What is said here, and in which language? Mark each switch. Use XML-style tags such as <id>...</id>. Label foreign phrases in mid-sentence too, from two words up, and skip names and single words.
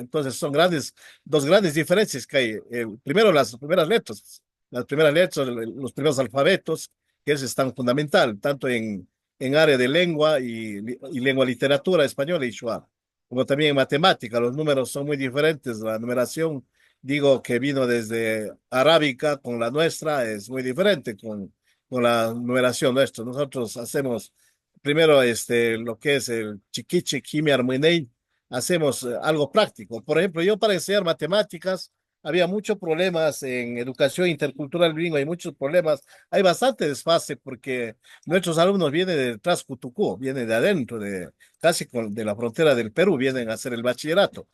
<es>Entonces, son dos grandes diferencias que hay. Primero, las primeras letras, los primeros alfabetos, que es tan fundamental, tanto en área de lengua y lengua literatura española y shuar, como también en matemática. Los números son muy diferentes. La numeración, digo, que vino desde arábica con la nuestra, es muy diferente con la numeración nuestra. Nosotros hacemos primero lo que es el</es> <jiv>chiquiche, quimia, armenei,</jiv> <es>hacemos algo práctico. Por ejemplo, yo para enseñar matemáticas había muchos problemas en educación intercultural bilingüe, hay muchos problemas, hay bastante desfase porque nuestros alumnos vienen de Trascutucú, vienen de adentro, de la frontera del Perú, vienen a hacer el bachillerato.</es>